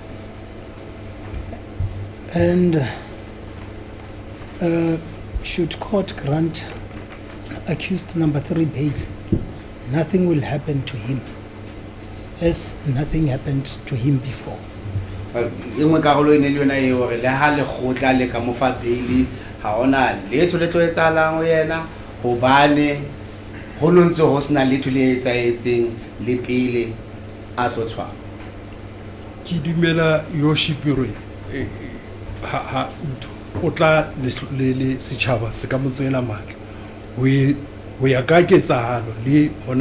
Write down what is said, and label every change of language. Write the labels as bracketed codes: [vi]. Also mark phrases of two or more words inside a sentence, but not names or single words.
[en] And should court grant accused number 3 bail, nothing will happen to him, as nothing happened to him before. Well, [st] ingwe karolo ene le yona e hore le ha le khotla le ka mo fa bail ha ona letho le tlo etsahalang ho yena hobane ho nontse ho sena letho le etsaetseng le pele a tlo tshwa. Ke dumela worship hore ha o tla le setjhaba se ka motswela matla ho ya ka ketsahalo le hona